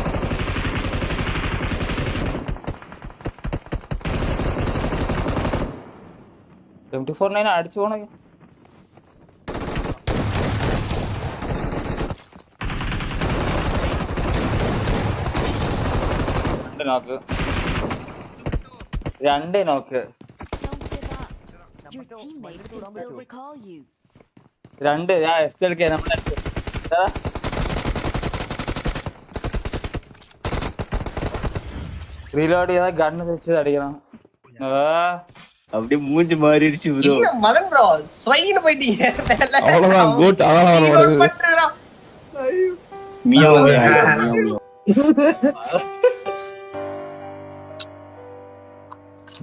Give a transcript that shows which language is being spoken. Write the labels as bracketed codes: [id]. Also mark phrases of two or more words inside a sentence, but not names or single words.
[ml] M249 അടിച്ചു പോണേ. രണ്ട് നോക്ക്. [en] Your teammates can still recall you. [ml] രണ്ട് ഞാൻ SLK നമ്മളെ റീലോഡ് ചെയ്താ ഗണ്ണ് വെച്ച് അടിക്കണം. [ta] அப்படியே மூஞ்சி மாறிடுச்சு ப்ரோ. மதன் ப்ரோ ஸ்வைன்னு போயிட்டீங்க. அவ்வளவுதான் கோட் அவ்வளவுதான். மியாவ்